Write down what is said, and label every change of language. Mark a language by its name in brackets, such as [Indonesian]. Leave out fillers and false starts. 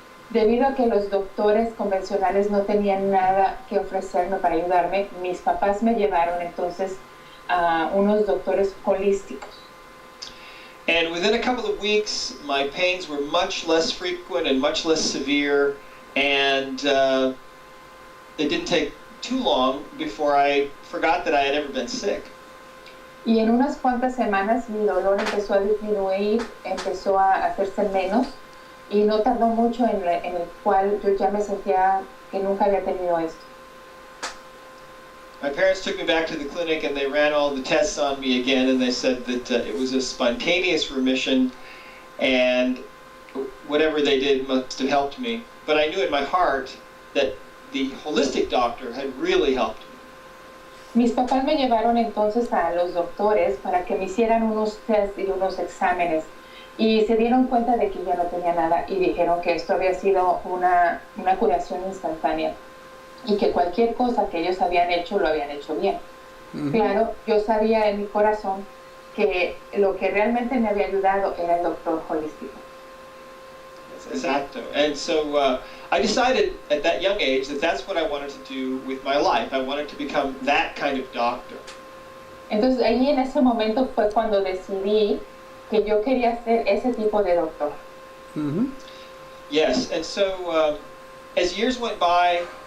[Spanish] Debido a que los doctores convencionales no tenían nada que ofrecerme para ayudarme, mis papás me llevaron entonces a unos doctores holísticos. [English] And within a couple of weeks, my pains were much less frequent and much less severe, and it didn't take too long before I forgot that I had ever been sick. [Spanish] Y en unas cuantas semanas mi dolor empezó a disminuir, empezó a hacerse menos, y no tardó mucho en el cual yo ya me sentía que nunca había tenido esto. [English] My parents took me back to the clinic and they ran all the tests on me again, and they said that it was a spontaneous remission and whatever they did must have helped me. But I knew in my heart that the holistic doctor had really helped me. [Spanish] Mis papás me llevaron entonces a los doctores para que me hicieran unos tests y unos exámenes, y se dieron cuenta de que ya no tenía nada y dijeron que esto había sido una curación instantánea y que cualquier cosa que ellos habían hecho lo habían hecho bien. Claro, yo sabía en mi corazón que lo que realmente me había ayudado era el doctor holístico. Exacto. [English] And so I decided at that young age that that's what I wanted to do with my life. I wanted to become that kind of doctor. [Spanish] Entonces ahí en ese momento fue cuando decidí que yo quería ser ese tipo de doctor. [English] Yes, and so as years went by,